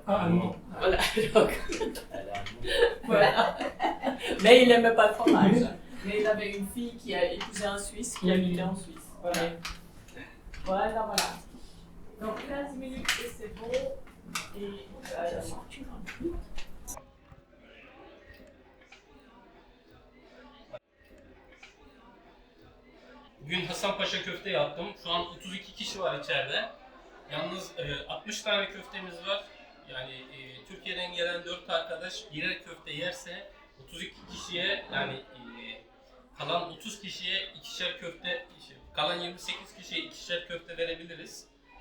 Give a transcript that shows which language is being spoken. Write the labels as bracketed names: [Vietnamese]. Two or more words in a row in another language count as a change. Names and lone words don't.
[French] ah allemand. Voilà. Donc, voilà. Mais il n'aimait pas le fromage. Mais il avait une fille qui a épousé un Suisse qui habitait en Suisse. Voilà. Voilà, voilà. Donc 15 minutes et c'est bon. Et [Turkish] Bugün Hasanpaşa köfte yaptım. Şu an 32 kişi var içeride. Yalnız 60 tane köftemiz var. Yani Türkiye'den gelen 4 arkadaş birer köfte yerse 32 kişiye yani kalan 30 kişiye ikişer köfte, kalan 28 kişiye ikişer köfte verebiliriz.